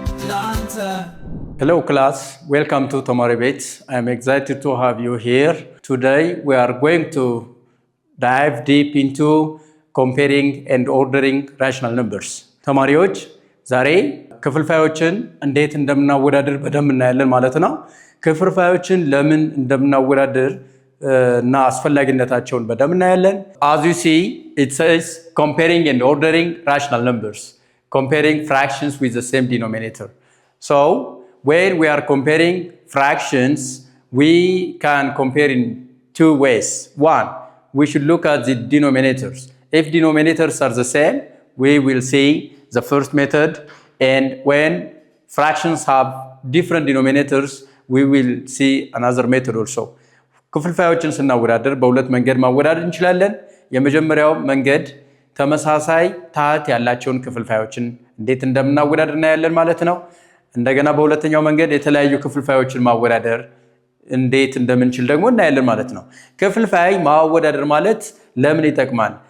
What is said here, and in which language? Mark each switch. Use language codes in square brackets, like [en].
[en] Hello class, welcome to Tomari Bet. I am excited to have you here. Today we are going to dive deep into comparing and ordering rational numbers. [am] ተማሪዎች ዛሬ ክፍልፋዮችን እንዴት እንደምናወዳድር በደንብ እናያለን ማለት ነው። ክፍልፋዮችን ለምን እንደምናወዳድር እና አስፈላጊነታቸውን በደንብ እናያለን። [en] As you see, it says comparing and ordering rational numbers, comparing fractions with the same denominator. So, when we are comparing fractions, we can compare in two ways. One, we should look at the denominators. If denominators are the same, we will see the first method, and when fractions have different denominators, we will see another method also. [am] ክፍልፋዮችን ስናወዳደር በሁለት መንገድ ማወዳደር እንችላለን። የመጀመሪያው መንገድ ተመሳሳይ ታህት ያላቸውን ክፍልፋዮችን እንዴት እንደምናወዳደር እናያለን ማለት ነው። እንደገና በሁለተኛው መንገድ የተለያዩ ክፍልፋዮችን ማወዳደር እንዴት እንደምንችል ደግሞ እናያለን ማለት ነው። ክፍልፋይ ማወዳደር ማለት ለምን ይጠቅማል?